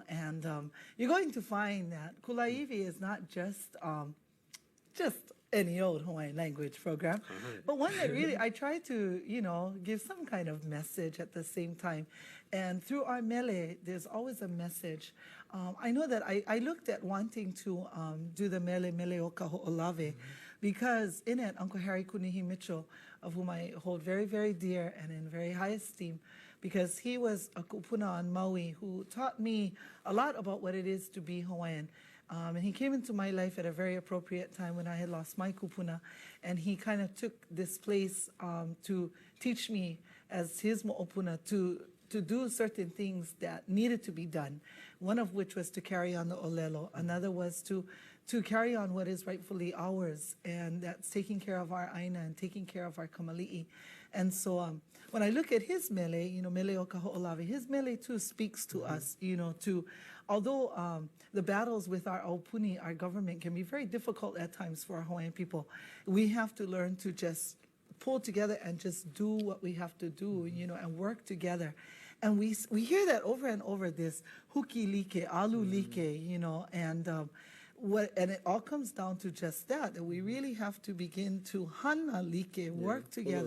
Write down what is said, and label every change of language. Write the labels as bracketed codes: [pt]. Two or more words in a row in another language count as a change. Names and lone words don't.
[en] And you're going to find that Kulāiwi is not just any old Hawaiian language program, but one that really I try to, give some kind of message at the same time. And through our mele, there's always a message. I know that I looked at wanting to do the [haw] mele o ka ho'olave [en] because in it, Uncle Harry Kunihi Mitchell, of whom I hold very, very dear and in very high esteem, because he was a kupuna on Maui who taught me a lot about what it is to be Hawaiian. And he came into my life at a very appropriate time when I had lost my kupuna, and he kind of took this place to teach me as his mo'opuna to do certain things that needed to be done, one of which was to carry on the olelo. Another was to carry on what is rightfully ours, and that's taking care of our aina and taking care of our kamali'i. And so when I look at his mele, [haw] mele o ka ho'olawe, [en] his mele too speaks to us, although the battles with our aupuni, our government, can be very difficult at times for our Hawaiian people, we have to learn to just pull together and just do what we have to do, and work together. And we hear that over and over, this [haw] huki like, alu like, [en] and and it all comes down to just that we really have to begin to [haw] hana like, [en] work together.